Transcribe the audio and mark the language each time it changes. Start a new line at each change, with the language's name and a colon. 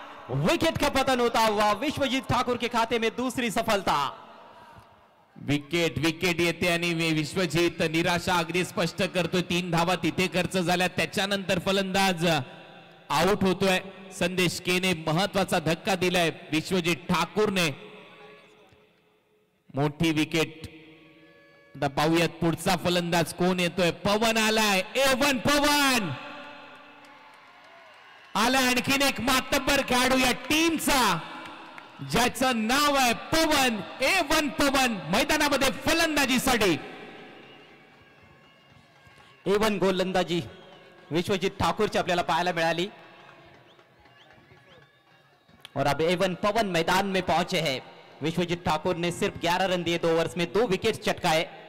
Hindi: Wicket का पतन होता हुआ विश्वजीत ठाकुर के खाते में दूसरी सफलता.
Marathi: विकेट येते आणि विश्वजीत निराशा अगदी स्पष्ट करतोय. 3 धावा तिथे खर्च झाल्या. त्याच्यानंतर फलंदाज आउट होतोय. संदेश केने महत्वाचा धक्का दिलाय विश्वजीत ठाकूरने. मोठी विकेट. आता पाहूयात पुढचा फलंदाज कोण येतोय. पवन आलाय. A1 पवन आलाय. आणखीन एक मातब्बर खेळाडू या टीमचा ज्याचं नाव आहे पवन. A1 पवन मैदानामध्ये फलंदाजीसाठी. A1 गोलंदाजी विश्वजीत ठाकूरची आपल्याला पाहायला मिळाली.
Hindi: और अब A1 पवन मैदान में पहुंचे हैं. विश्वजीत ठाकुर ने सिर्फ 11 रन दिए 2 ओवर्स में, 2 विकेट चटकाए.